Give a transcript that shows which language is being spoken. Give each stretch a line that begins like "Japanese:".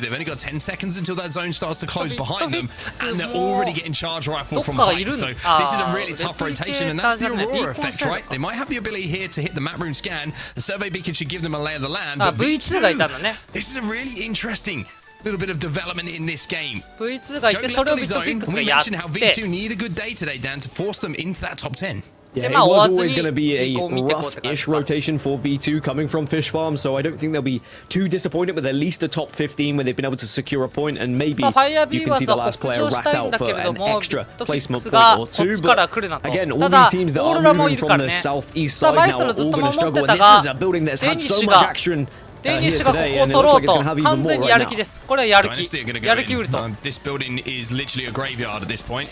English: They've only got 10 seconds until that zone starts to close behind them, and they're already getting charge rifle from height. So this is a really tough rotation, and that's the Aurora effect, right? They might have the ability here to hit the map room scan. The survey beacon should give them a lay of the land, but V2, this is a really interesting little bit of development in this game.
Japanese: V2 がいて、それをビットフィックスがやって、
English: we mentioned how V2 need a good day today, Dan, to force them into that top 10. Yeah, it was always going to be a rough-ish rotation for V2 coming from Fish Farm, so I don't think they'll be too disappointed with at least a top 15 where they've been able to secure a point, and maybe you can see the last player rat out for an extra placement point or two. But again, all these teams that are moving from the southeast side now are all going to struggle, and this is a building that's had so much action.
Japanese: デニッシュがここを取ろうと完全にやる気です。これはやる気ウルト。
English: This building is literally a graveyard at this point.